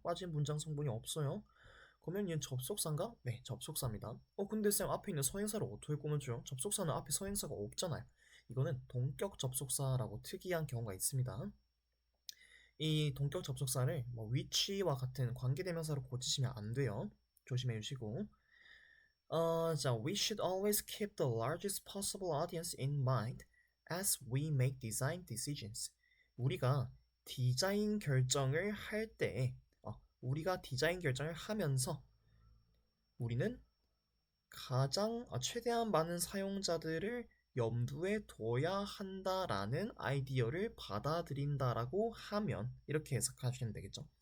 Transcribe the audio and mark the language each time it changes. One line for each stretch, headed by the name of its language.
Korean: 빠진 문장 성분이 없어요. 그러면 얘는 접속사인가? 네, 접속사입니다. 근데 쌤 앞에 있는 서행사를 어떻게 꾸며줘요? 접속사는 앞에 서행사가 없잖아요. 이거는 동격 접속사라고 특이한 경우가 있습니다. 이 동격 접속사를 뭐 which와 같은 관계대명사로 고치시면 안 돼요. 조심해 주시고.
English: 자, we should always keep the largest possible audience in mind as we make design decisions.
Korean: 우리가 디자인 결정을 할 때, 우리가 디자인 결정을 하면서 우리는 최대한 많은 사용자들을 염두에 둬야 한다라는 아이디어를 받아들인다라고 하면 이렇게 해석하시면 되겠죠.